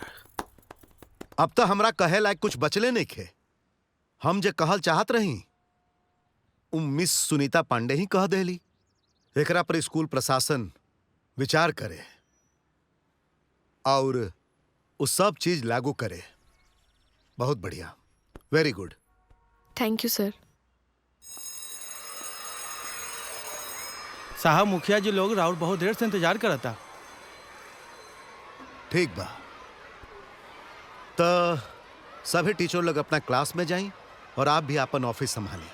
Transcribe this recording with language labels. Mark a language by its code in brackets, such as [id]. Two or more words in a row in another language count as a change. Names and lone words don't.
[bho] अब तो हमरा कहे लायक कुछ बचले नहीं खे। हम जे कहल चाहत रही मिस सुनीता पांडे ही कह देली। एकरा पर स्कूल प्रशासन विचार करे और उस सब चीज लागू करे। बहुत बढ़िया, [en] Very good. Thank you sir. [bho] साहब, मुखिया जी लोग राहुल बहुत देर से इंतजार करता। ठीक बा, तो सभी टीचर लोग अपना क्लास में जाएं और आप भी अपन ऑफिस संभालें।